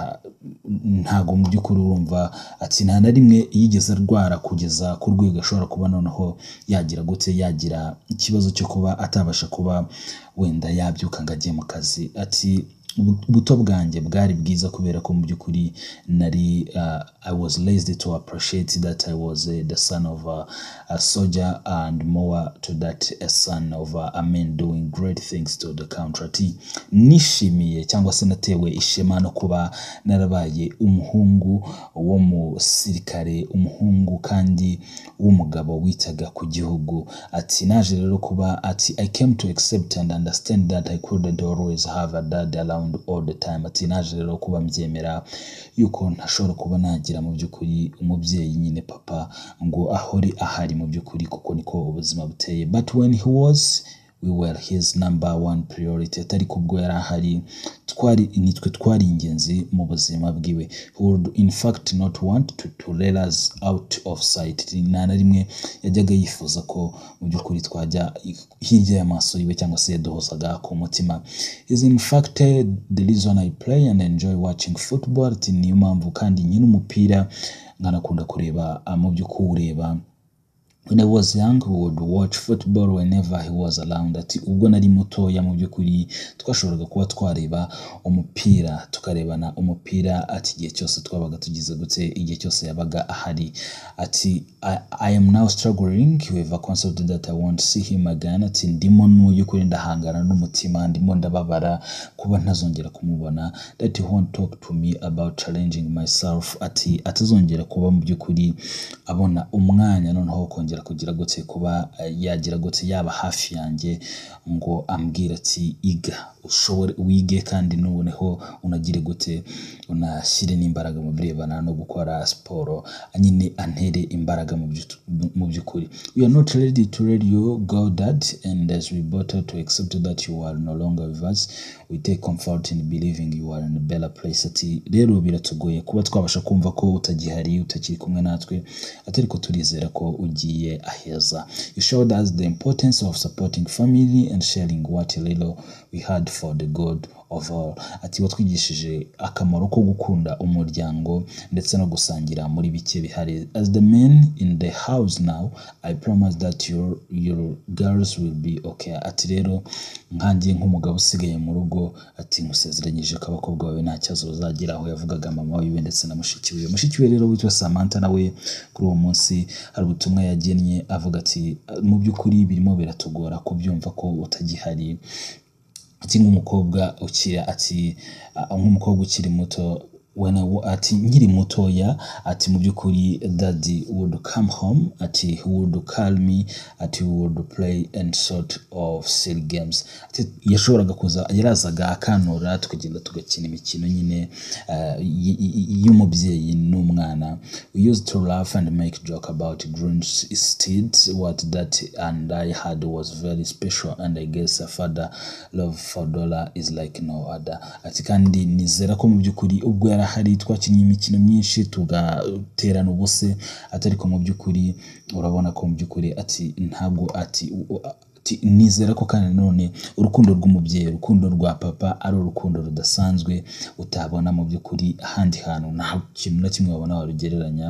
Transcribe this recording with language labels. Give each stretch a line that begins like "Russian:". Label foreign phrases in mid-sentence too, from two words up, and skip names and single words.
Kinyarwanda: ntago mu by'ukuri urumva ati nta na rimwe yigeze arwara kugeza ku rwego ashobora kuba noneho yagira gute yagira ikibazo cyo kuba atabasha kuba wenda yabyuka ngo ajye mu kazi. Ati ubuto bwanjye bwari bwiza kubera ko mu by'ukuri nari
English: I was raised to appreciate that I was the son of a soldier and more to that a son of a man doing great things to the country.
Kinyarwanda: Ati nishimiye cyangwa se natewe ishema no kuba narabaye umuhungu wo mu sirikare, umuhungu kandi w'umugabo witaga ku gihugu. Ati naje rero kuba ati
English: I came to accept and understand that I couldn't always have a dad around all the time.
Kinyarwanda: Ati naje rero kuba mbyemera yuko ntashobora kuba nagira mu by'ukuri umubyeyi nyine papa ngo ahore ahari mu by'ukuri kuko niko ubuzima buteye.
English: But when he was, we were his number 1 priority.
Kinyarwanda: Atari kubwo yari ahari nitwe twari ingenzi mu buzima bwiwe.
English: He would in fact not want to let us out of sight.
Kinyarwanda: Nta na rimwe yajyaga yifuza ko mu by'ukuri twajya hirya y'amaso yiwe cyangwa se yaduhozaga ku mutima.
English: Is in fact the reason I play and enjoy watching football.
Kinyarwanda: Ati niyo mpamvu kandi nyine umupira nkanakunda kureba mu by'ukureba.
English: When I was young, we would watch football whenever he was around.
Kinyarwanda: Ati ubwo nari mutoya mu by'ukuri twashoboraga kuba twareba umupira tukarebana umupira ati igihe cyose twabaga tugize gute igihe cyose yabaga ahari.
English: Ati I am now struggling with a concept that I want to see him again.
Kinyarwanda: Ati ndimo n'uyukuri ndahangana n'umutima, ndimo ndababara kuba ntazongera kumubona.
English: That he won't talk to me about challenging myself.
Kinyarwanda: Ati atazongera kuba mu by'ukuri abona umwanya noneho kongera kongera kugira gute kuba yagira gute yaba hafi yanjye ngo ambwira ati iga ushobore wige kandi nuboneho unagire gute unashyire n'imbaraga mu birebana no gukora siporo nyine antere imbaraga mu by'ukuri.
English: We are not ready to let you go, dad, and as we battle to accept that you are no longer with us, we take comfort in believing you are in a better place.
Kinyarwanda: Ati rero biratugoye kuba twabasha kumva ko utagihari utakiri kumwe natwe, atari ko turizera ko ugiye aheza.
English: You showed us the importance of supporting family and sharing what little we had for the good of all.
Kinyarwanda: Ati watwigishije akamaro ko gukunda umuryango ndetse no gusangira muri bike bihari.
English: As the man in the house now, I promise that your girls will be okay.
Kinyarwanda: Ati rero nkanjye nk'umugabo usigaye mu rugo, ati nkusezeranyije ko abakobwa bawe nta kibazo bazagira. Aho yavugaga mama wiwe ndetse na mushiki we rero witwa Samantha, nawe kuri uwo munsi hari ubutumwa yagennye avuga ati mu by'ukuri birimo biratugora kubyumva ko utagihari. Ati nk'umukobwa ukiri muto, ati nkiri mutoya, ati mu by'ukuri
English: daddy would come home, ati he would call me, ati we would play and sort of silly games.
Kinyarwanda: Ati yashoboraga kuza, yarazaga akanura tukagenda tugakina imikino nyine y'umubyeyi n'umwana.
English: We used to laugh and make joke about green steeds. What that and I had was very special, and I guess a father love for dollar is like no other.
Kinyarwanda: Ati kandi nizera ko mu by'ukuri ubwo yarahari twakinnye imikino myinshi tugaterana ubuse, atari ko mu by'ukuri urabona ko mu by'ukuri ati ntabwo ati nizera ko kandi none urukundo rw'umubyeyi, urukundo rwa papa ari urukundo rudasanzwe utabona mu by'ukuri ahandi hantu, nta kintu na kimwe wabona warugereranya.